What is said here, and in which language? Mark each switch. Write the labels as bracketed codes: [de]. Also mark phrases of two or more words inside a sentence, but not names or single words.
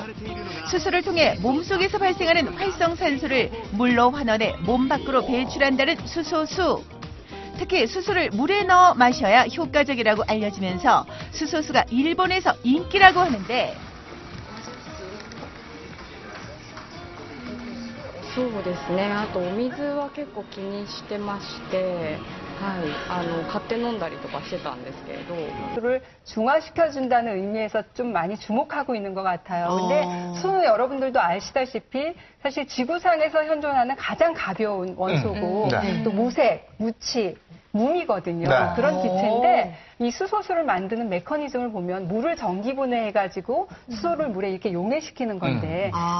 [ko] 수소를 통해 몸속에서 발생하는 활성산소를 물로 환원해 몸 밖으로 배출한다는 수소수. 특히 수소를 물에 넣어 마셔야 효과적이라고 알려지면서 수소수가 일본에서 인기라고 하는데 [ja] そうですね。あとお水は結構気にしてまして、 はい、買って飲んだりとかしてたんですけれど、 [ko] 수소를 중화시켜준다는 의미에서 좀 많이 주목하고 있는 것 같아요. 근데 수소는 여러분들도 아시다시피 사실 지구상에서 현존하는 가장 가벼운 원소고 네. 또 무색, 무치, 무이거든요. 네. 그런 기체인데 이 수소수를 만드는 메커니즘을 보면 물을 전기 분해해가지고 수소를 물에 이렇게 용해시키는 건데